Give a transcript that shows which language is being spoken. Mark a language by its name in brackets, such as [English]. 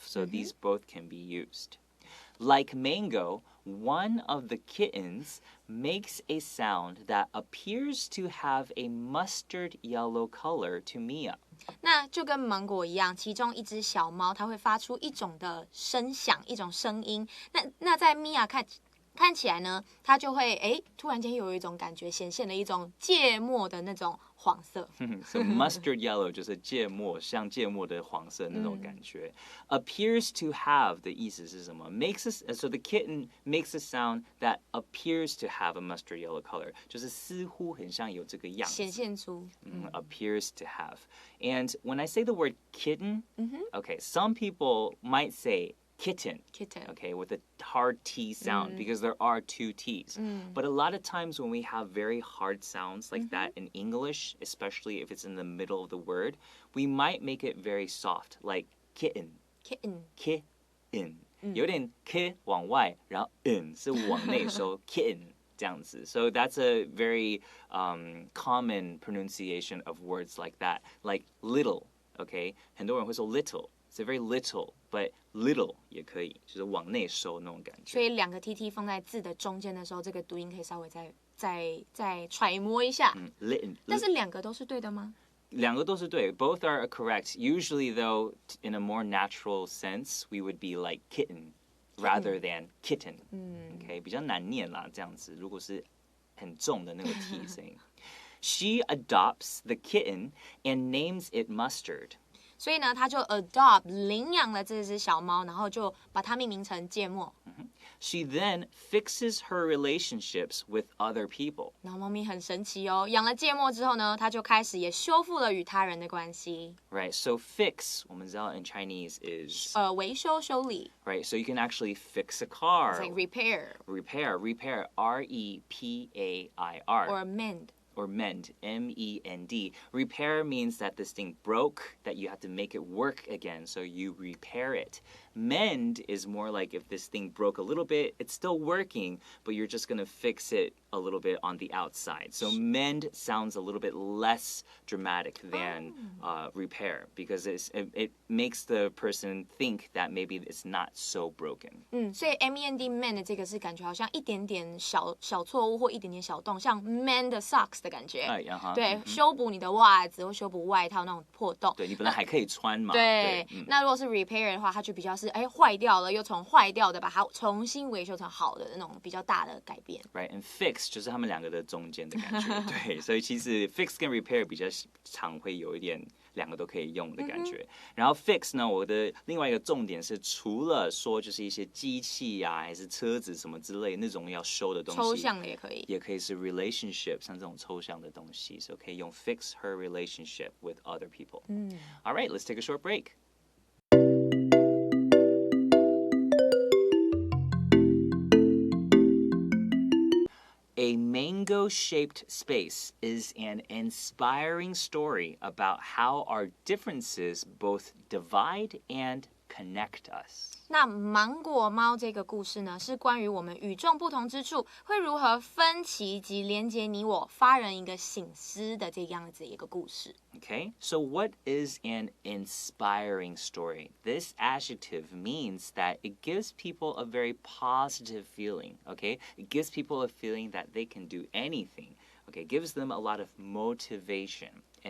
[English] So these both can be used. Like Mango, one of the kittens makes a sound that appears to have a mustard yellow color to Mia. [Chinese] 那就跟芒果一样，其中一只小猫它会发出一种的声响，一种声音。那在 Mia 看起来呢，它就会突然间有一种感觉，显现了一种芥末的那种黄色。 [English] So mustard yellow [Chinese] 就是芥末，像芥末的黄色那种感觉。 [English] Appears to have [Chinese] 的意思是什么 [English] ？So the kitten makes a sound that appears to have a mustard yellow color， [Chinese] 就是似乎很像有这个样子。显现出。 [English] Appears to have. And when I say the word kitten, okay, some people might say kitten, okay, with a hard T sound because there are two T's. But a lot of times when we have very hard sounds like that in English, especially if it's in the middle of the word, we might make it very soft, like kitten. Kitten. [Chinese] 有点 k 往外，然后 n 是往内收 kitten 这样子。 [English] So that's a very common pronunciation of words like that, like little, okay? [Chinese] 很多人会说 little. [English] It's very little, but little [Chinese] 也可以，就是往内收那种感觉。所以两个 tt 放在字的中间的时候，这个读音可以稍微再揣摩一下。但是两个都是对的吗？两个都是对 [English] ，both are correct. Usually, though, in a more natural sense, we would be like kitten rather than kitten. [Chinese] Okay, 比较难念啦，这样子。如果是很重的那个 t 声音。 [English] She adopts the kitten and names it Mustard. [Chinese] 所以呢，他就 adopt 领养了这只小猫，然后就把它命名成芥末。 [English] She then fixes her relationships with other people. [Chinese] 然后猫咪很神奇哦，养了芥末之后呢，它就开始也修复了与他人的关系。 [English] Right, so fix [Chinese] 我们知道 [English] in Chinese is [Chinese] 维修修理。 [English] Right, so you can actually fix a car. It's like repair. Repair, repair, R-E-P-A-I-R. Or mend.Or mend, M-E-N-D. Repair means that this thing broke, that you have to make it work again, so you repair it. Mend is more like if this thing broke a little bit, it's still working, but you're just going to fix it a little bit on the outside. So mend sounds a little bit less dramatic than repair because it makes the person think that maybe it's not so broken. [Chinese] 所以 M-E-N-D mend 这个是感觉好像一点点小错误或一点点小洞，像 [English] mend socks [Chinese] 的感觉。对，修补你的袜子或修补外套那种破洞。对，你本来还可以穿嘛。对，那如果是 repair 的话，它就比较是坏掉了，又从坏掉的把它重新维修成好的那种比较大的改变。 Right, and fix 就是他们两个的中间的感觉。对，所以其实 fix 跟 repair 比较常会有一点两个都可以用的感觉。然后 fix 呢，我的另外一个重点是，除了说就是一些机器啊，还是车子什么之类那种要修的东西，抽象的也可以，也可以是 relationship， 像这种抽抽象的东西，所以可以用 [English] fix her relationship with other people. All right, let's take a short break. A mango-shaped space is an inspiring story about how our differences both divide and connect us. [Chinese] 那芒果猫这个故事呢，是关于我们与众不同之处会如何分歧及连结你我，发人一个省思的这样子一个故事。 [English] Okay, so what is an inspiring story? This adjective means that it gives people a very positive feeling, okay? It gives people a feeling that they can do anything, okay? It gives them a lot of motivation.